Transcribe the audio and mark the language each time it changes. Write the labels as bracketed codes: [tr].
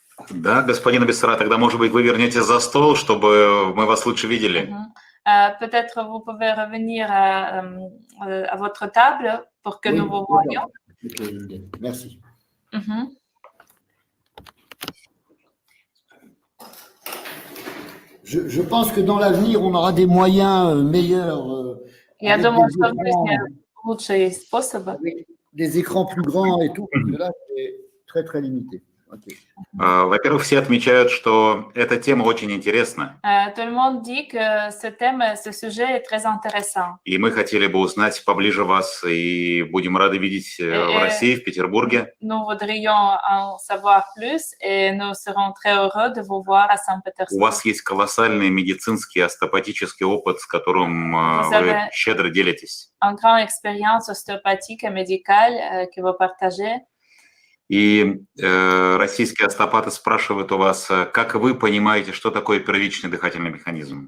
[ru] Да, господин Абессара, тогда, может быть, вы вернетесь за стол, чтобы мы вас лучше видели. [fr] Peut-être vous pouvez revenir à votre table pour que nous vous voyions. Merci. Je pense que dans l'avenir, on aura des moyens meilleurs. [ru] Я думаю, что в жизни лучше есть способы. [fr] des écrans plus grands et tout, parce que là, c'est très, très limité. Okay. [ru] Во-первых, все отмечают, что эта тема очень интересна. [fr] Tout le monde dit que ce thème, ce sujet est très intéressant. [ru] И мы хотели бы узнать поближе вас, и будем рады видеть в России, в Петербурге. [fr] Nous voudrions en savoir plus, et nous serons très heureux de vous voir à Saint-Pétersbourg. [ru] У вас есть колоссальный медицинский, остеопатический опыт, с которым вы щедро делитесь. [fr] Une grande expérience ostéopathique et médicale que vous partagez. [ru] И российские остеопаты спрашивают у вас, как вы понимаете, что такое первичный дыхательный механизм?